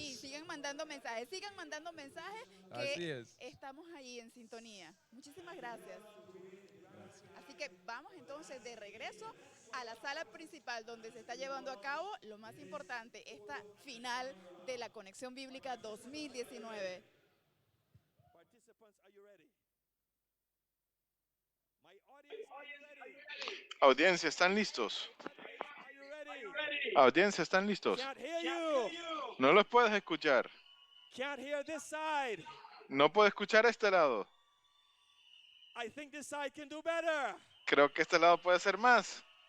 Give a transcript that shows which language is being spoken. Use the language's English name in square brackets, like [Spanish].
[Spanish] Sí, sigan mandando mensajes que Así es. estamos ahí en sintonía. Muchísimas gracias. Así que vamos entonces de regreso a la sala principal donde se está llevando a cabo lo más importante, esta final de la Conexión Bíblica 2019. [English] Participants, are you ready? My audience, are you ready? [Spanish] Audiencia, ¿están listos? [English] Are you ready? [Spanish] Audiencia, ¿están listos? [English] Can't hear you. [Spanish] No los puedes escuchar. [English] Can't hear this side. [Spanish] No puedo escuchar a este lado. [English] I think this side can do better. [Spanish] Creo que este lado puede ser más.